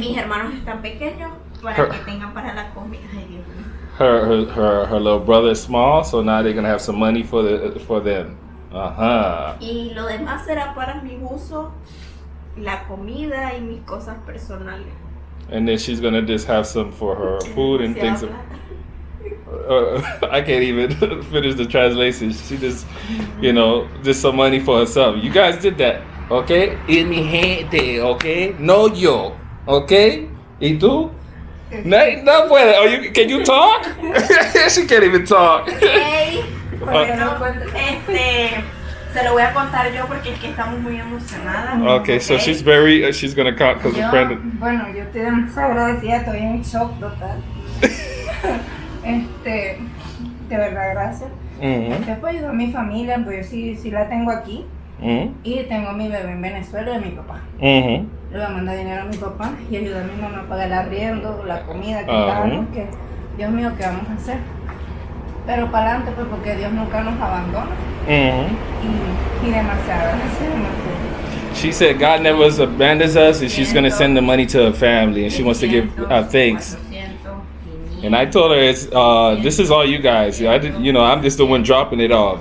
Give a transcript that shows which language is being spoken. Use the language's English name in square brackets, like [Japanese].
[Spanish] mis hermanos están pequeños para [English] Her- [Spanish] que tengan para la comida. Ay, Dios mío. [English] Her little brother is small, so now they're gonna have some money for them. [Spanish] Y lo demás será para mi uso, la comida y mis cosas personales. [English] And then she's gonna just have some for her food and [Spanish] Se [English] things. [Spanish] habla. [English] I can't even finish the translation. She just, just some money for herself. You guys did that, okay? [Spanish] En mi gente, [English] okay? [Spanish] No yo, okay? ¿Y tú? No puede. [English] Can you talk? She can't even talk. [Spanish] Hey, bueno, se lo voy a contar yo porque es que estamos muy emocionadas. [English] Okay, so she's gonna count because her friend. [Spanish] Bueno, yo estoy demasiado agradecida, estoy en shock total. De verdad, gracias. Después ayudo a mi familia, pues yo sí la tengo aquí. Y tengo a mi bebé en Venezuela y a mi papá. Le voy a mandar dinero a mi papá y ayudar a mi mamá a pagar el arriendo, la comida que pagamos, que Dios mío, ¿qué vamos a hacer? Pero para adelante, pues porque Dios nunca nos abandona. Y demasiado, demasiado. [English] She said God never abandons us, and she's gonna send the money to her family, and she wants to give thanks. And I told her, this is all you guys. I'm just the one dropping it off.